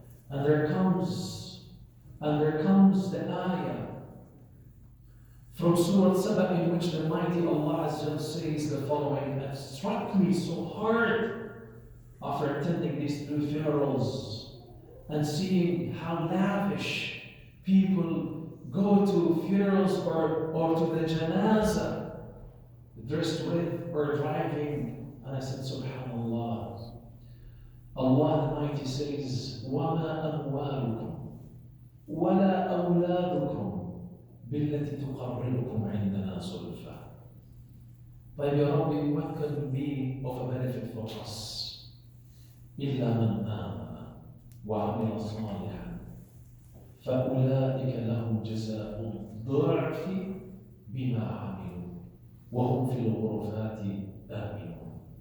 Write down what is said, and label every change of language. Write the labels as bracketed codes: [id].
[en] And there comes the ayah from Surah Saba in which the mighty Allah Azza says the following, that struck me so hard after attending these three funerals and seeing how lavish people go to funerals or to the janazah dressed with or driving. And I said, SubhanAllah. Allah Allah the Mighty says, [ar] وَمَا أَمْوَالُكُمْ وَلَا أَوْلَادُكُمْ بِالَّتِي تُقَرِّبُكُمْ عِنْدَنَا زُلْفَى. [en] But Ya Rabbi, what can be of a benefit for us? [ar] إِلَّا مَنْ آمَنَ وَعَمِلَ صَالِحًا فَأُولَٰئِكَ لَهُمْ جَزَاءُ الضِّعْفِ بِمَا عَمِلُوا وَهُمْ فِي الْغُرُفَاتِ آمِنُونَ.